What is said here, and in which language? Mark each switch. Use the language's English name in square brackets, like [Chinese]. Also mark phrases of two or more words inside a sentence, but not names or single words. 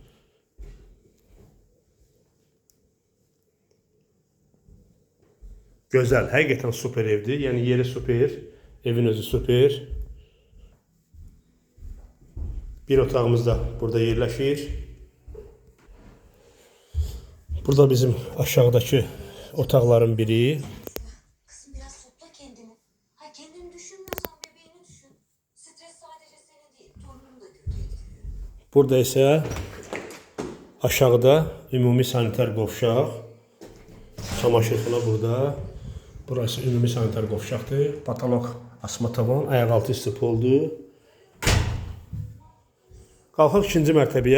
[Azerbaijani] Gözəl, həqiqətən super evdir. Yəni yeri super, evin özü super. Bir otağımız da burada yerləşir. Burada bizim aşağıdakı otaqların biri. [Turkish] Kızım biraz topla kendini. Ha kendini düşünmüyorsan bebeğini düşün. Stres sadece seni değil, torununu da kötü etkiliyor. [Azerbaijani] Burada isə aşağıda ümumi sanitar qovşaq. Çamaşırxana burada. Burası ümumi sanitar qovşaqdır. Patolog asma tavan, ayaqaltı istipoldur. Qalxaq ikinci mərtəbəyə.